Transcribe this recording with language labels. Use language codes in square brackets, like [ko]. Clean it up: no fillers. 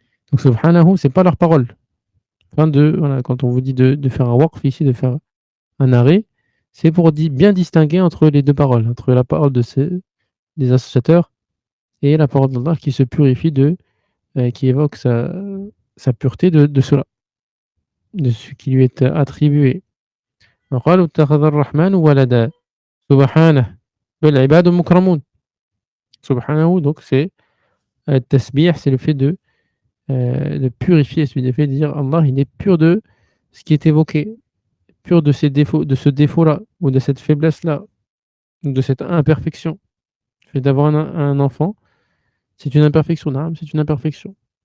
[fr] Donc Subhanahu, c'est pas leur parole. Voilà, quand on vous dit de faire un waqf ici, de faire un arrêt, c'est pour bien distinguer entre les 2 paroles, entre la parole des associateurs et la parole d'Allah qui se purifie qui évoque sa pureté de cela, de ce qui lui est attribué. [ar] وقالوا اتخذ الرحمن ولدا سبحانه بل عباد مكرمون. [fr] Subhanahu, donc c'est tasbih, c'est le fait de purifier, c'est le fait de dire Allah, il est pur de ce qui est évoqué, pur de ses défauts, de ce défaut-là, ou de cette faiblesse-là, ou de cette imperfection. Le fait d'avoir un enfant, c'est une imperfection, naam, c'est une imperfection.